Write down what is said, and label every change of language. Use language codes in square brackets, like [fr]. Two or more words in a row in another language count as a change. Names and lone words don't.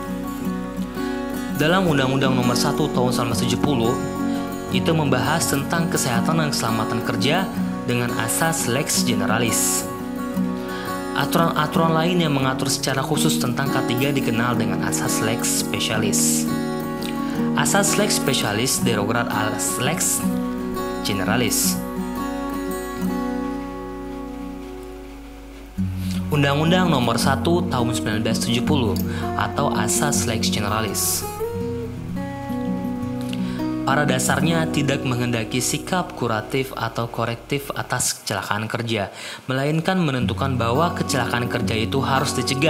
[id] Dalam Undang-Undang Nomor 1 Tahun 1970, itu membahas tentang kesehatan dan keselamatan kerja dengan asas [la] lex generalis. [id] Aturan-aturan lain yang mengatur secara khusus tentang K3 dikenal dengan asas [la] lex specialis. Asas lex specialis derogat as lex generalis. [id] Undang-Undang Nomor 1 Tahun 1970 atau Asas [la] Lex Generalis. [id] Pada dasarnya tidak menghendaki sikap kuratif atau korektif atas kecelakaan kerja, melainkan menentukan bahwa kecelakaan kerja itu harus dicegah.